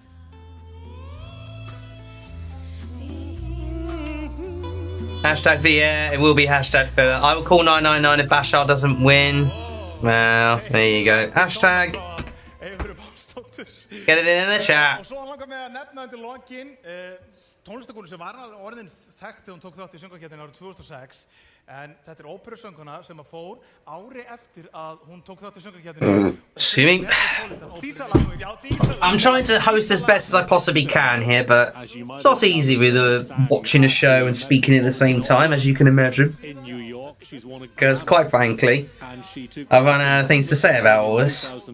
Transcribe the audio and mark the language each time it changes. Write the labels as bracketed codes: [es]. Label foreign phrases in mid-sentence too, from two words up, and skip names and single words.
[en] Hashtag VA, it will be hashtag filler. I will call 999 if Bashar doesn't win. Well, there you go. Hashtag. Get it in the chat. [is] Tónlistakonu sem var orðin þekkt þegar hún tók þátt í Söngvakeppninni árið 2006 en þetta óperusönguna sem fór ári eftir að hún tók þátt í Söngvakeppninni. [en] Excuse me. I'm trying to host as best as I possibly can here, but it's not easy with watching a show and speaking at the same time, as you can imagine. Because quite frankly, I've run out of things to say about all this.